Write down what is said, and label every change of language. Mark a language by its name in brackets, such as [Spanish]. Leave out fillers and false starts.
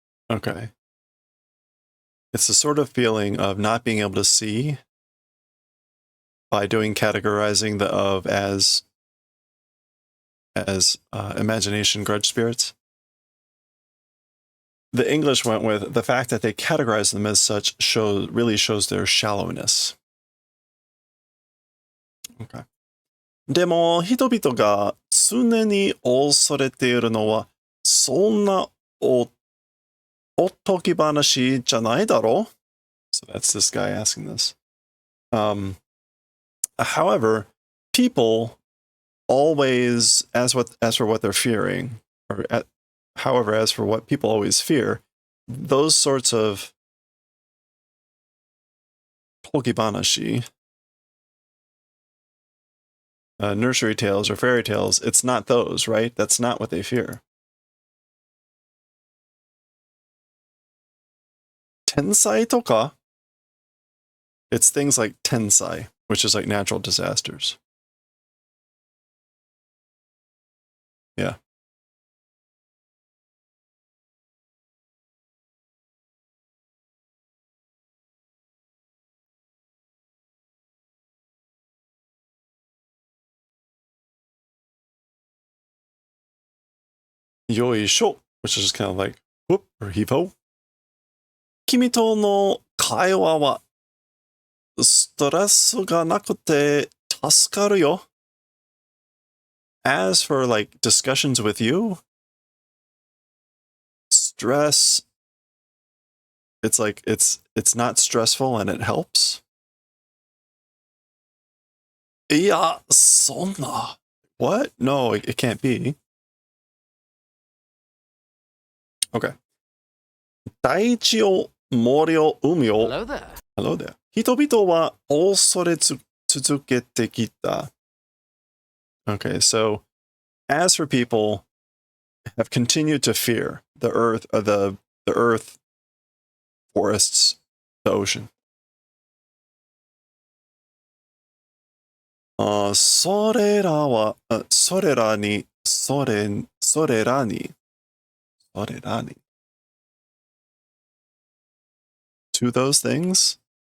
[English] Okay. It's the sort of feeling of not being able to see by doing categorizing the of as imagination grudge spirits. The English went with the fact that they categorize them as such really shows their shallowness. Okay. [Japanese] でも人々が常に恐れているのはそんなおとぎ話じゃないだろ? [English] So that's this guy asking this. However, people always, as for what they're fearing, however, as for what people always fear, those sorts of togibanashi, nursery tales or fairy tales, it's not those, right? That's not what they fear. Tensai toka, it's things like tensai, which is like natural disasters. Yeah. Yoisho, which is just kind of like whoop or heave ho. [Japanese] 君との会話はストレスがなくて助かるよ. [English] As for like discussions with you, stress it's like it's not stressful and it helps. [Japanese] いや、そんな. [English] What? No, it can't be. Okay. [Japanese] 大地を、森を、海を。 [English] Hello there. Hello there. [Japanese] 人々は恐れ続けてきた. [English] Okay, so as for people, have continued to fear the earth, the earth, forests, the ocean. [Japanese] それらは、それらに、それらに, [English] to those things,